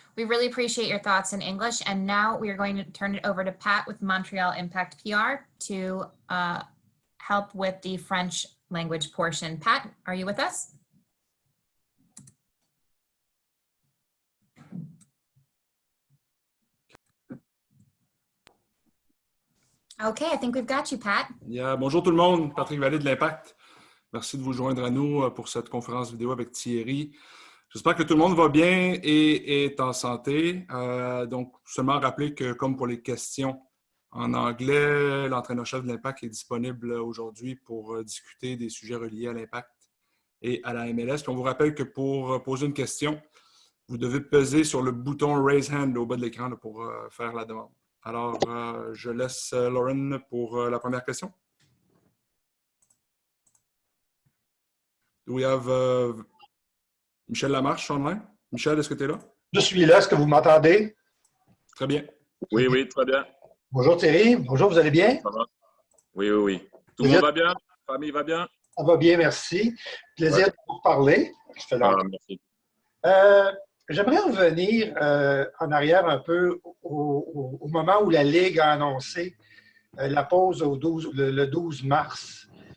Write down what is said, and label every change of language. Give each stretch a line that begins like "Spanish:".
English: We really appreciate your thoughts in English. And now we are going to turn it over to Pat with Montreal Impact PR to help with the French language portion. Pat, are you with us? Okay, I think we've got you, Pat.
French: Yeah, bonjour tout le monde, Patrick Vallée de l'Impact. Merci de vous joindre à nous pour cette conférence vidéo avec Thierry. J'espère que tout le monde va bien et est en santé. Donc, seulement rappeler que, comme pour les questions en anglais, l'entraîneur-chef de l'Impact est disponible aujourd'hui pour discuter des sujets reliés à l'Impact et à la MLS. Puis on vous rappelle que pour poser une question, vous devez peser sur le bouton « Raise Hand » au bas de l'écran pour faire la demande. Alors, je laisse Lauren pour la première question.
English: Do we have Michel Lamarche online?
French: Michel, est-ce que tu es là? Je suis là. Est-ce que vous m'entendez? Très bien. Oui, très bien. Bonjour Thierry. Bonjour, vous allez bien? Ça va? Oui. Tout le monde va bien? La famille va bien? Ça va bien, merci. Plaisir de vous parler. Merci. J'aimerais revenir en arrière un peu au moment où la Ligue a annoncé la pause le 12 mars.